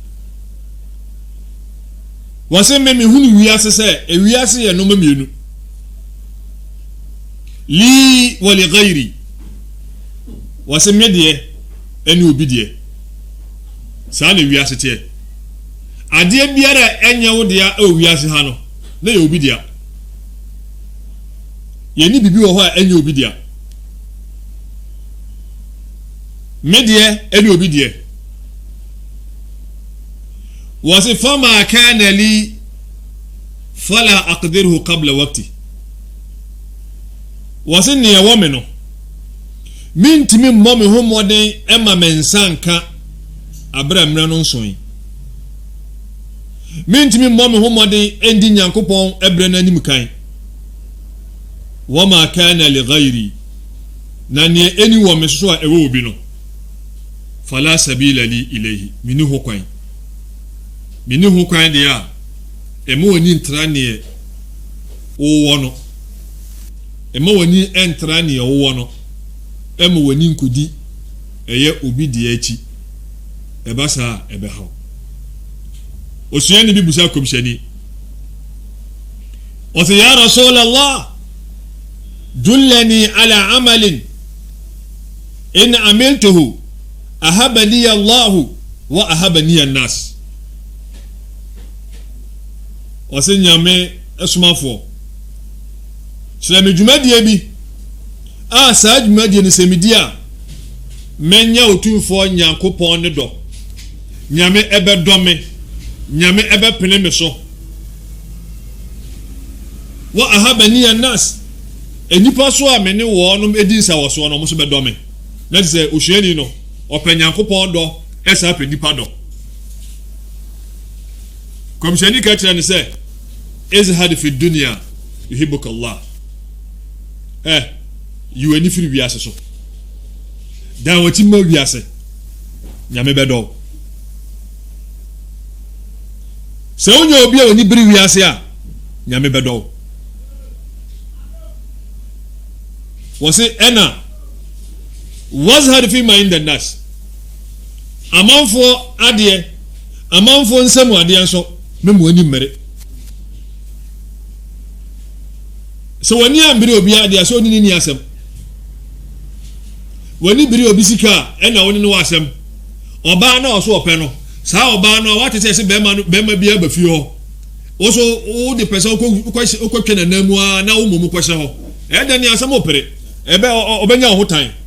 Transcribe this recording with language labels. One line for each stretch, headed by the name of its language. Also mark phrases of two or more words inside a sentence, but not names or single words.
Akan: wɔsɛ me hunu wiase sɛ ewiase yɛ no mamienu
Arabic: لي و لغيري
Akan: wɔsɛ me deɛ ɛne obi deɛ saa na wiase teɛ adeɛ biara ɛnyɛ wo deɛ ɛwɔ wiase ha no na yɛ obi deɛ yɛni bibi wɔ hɔ a ɛnyɛ obi deɛ me deɛ ɛne obi deɛ wɔsɛ
Arabic: فما كان لي فلا أقدره قبل وقتي
Akan: wɔsɛ neɛ wɔ me no mintimi mmɔ me ho mmɔden ɛma me nsa nka abrɛ mmerɛ no nsoe mintimi mmɔ me ho mmɔden ɛndi nyankopɔn ɛbrɛ no anim kan
Arabic: وما كان لغيري
Akan: na neɛ ɛni wɔ me so a ɛwɔ obi no
Arabic: فلا سبيل لي إليه
Akan: mini ho kwan deɛ a ɛma w'ani ntra neɛ wowɔ no ɛma w'ani ɛntra neɛ wowɔ no ɛma w'ani nkodi ɛyɛ obi deɛ akyi ɛba saa ɛbɛhaw osuani bi busa kɔmhyɛni ɔsɛ
Arabic: يا رسول الله دلني على عمل إن عملته أحبني الله وأحبني الناس
Akan: ɔsɛ nyame ɛsomafoɔ kyerɛ me dwumadie bi a saa dwumadie no sɛ medi a mɛnya otumfoɔ nyankopɔn ne dɔ nyame ɛbɛdɔ me nyame ɛbɛpene me so
Arabic: وأحبني الناس
Akan: enipa so a me ne wɔ no edi nsa wɔ so no mo so bɛdɔ me na sɛ osuani no ɔpɛ nyankopɔn dɔ ɛsa pɛ nipa dɔ kɔmhyɛni ka kyerɛ ne sɛ
Arabic: ازهد في الدنيا يحبك الله
Akan: yiw ani firi wiase so dan wɔti ma wiase nyame bɛdɔ sɛ wonya obi a oni biri wiase a nyame bɛdɔ wɔse ɛna
Arabic: وازهد فيما عند الناس
Akan: amanfoɔ adeɛ amanfoɔ nsɛm adeɛ nso memu ani mmere sɛ wani ambere obi adeɛ sɛ oni ni asɛm wani biri obi sika ɛna woni no asɛm ɔbaa na ɔso ɔpɛ no saa ɔbaa no wate sɛ bɛma bi aba fie hɔ wo so wo de pɛsɛ okɔtwe na namu a na wo momu kɔhyɛ hɔ ɛda ni asɛm opere ɛbɛ ɔbɛnya ho tan